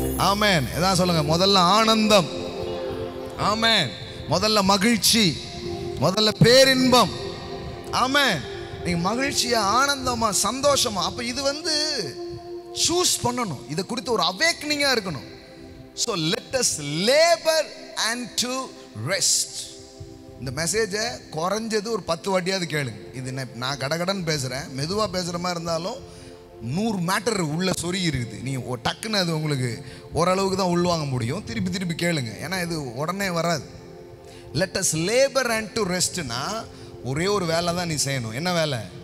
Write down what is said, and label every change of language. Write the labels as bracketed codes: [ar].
[ta] ஆமேன். எதான் சொல்லுங்க, முதல்ல ஆனந்தம். ஆமேன். முதல்ல மகிழ்ச்சி, முதல்ல பேரின்பம். ஆமேன். நீங்க மகிழ்ச்சியா, ஆனந்தமா, சந்தோஷமா. அப்ப இது சூஸ் பண்ணணும். இதை குறித்து ஒரு அவேக்னிங்கா இருக்கணும். [en] So let us labor and to rest. [ta] இந்த மெசேஜை குறைஞ்சது ஒரு 10 வாட்டியாவது கேளுங்க. இது நான் கடகடன் பேசுறேன், மெதுவா பேசுற மாதிரி இருந்தாலும் 100 மேட்டர் உள்ள சொறி இருக்குது. நீ டக்குன்னு அது உங்களுக்கு ஓரளவுக்கு தான் உள்வாங்க முடியும். திருப்பி திருப்பி கேளுங்க, ஏன்னா இது உடனே வராது. [en] let us labor and to rest [ta] னா ஒரே ஒரு வேலை தான் நீ செய்யணும். என்ன வேலை?